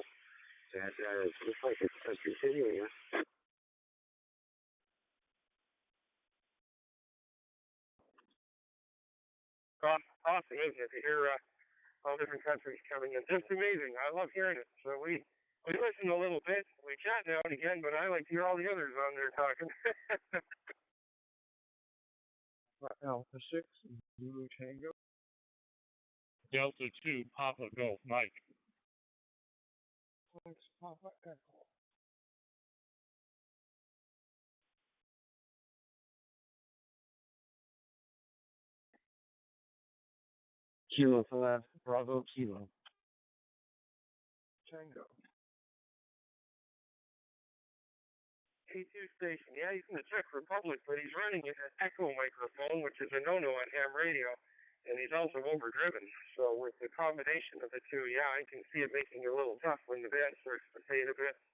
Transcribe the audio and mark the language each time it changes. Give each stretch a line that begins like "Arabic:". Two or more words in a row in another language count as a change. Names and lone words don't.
English: And it looks like it's continuing. Awesome, isn't it, to hear all different countries coming in. It's amazing. I love hearing it. So we listen a little bit. We chat now and again, but I like to hear all the others on there talking. Alpha 6, Zulu Tango. Delta 2, Papa Golf Mike. Thanks, Papa Echo. Kilo 5, Bravo Kilo. Tango. K2 station. Yeah, he's in the Czech Republic, but he's running an echo microphone, which is a no-no on ham radio, and he's also overdriven. So with the combination of the two, yeah, I can see it making it a little tough when the band starts to fade a bit.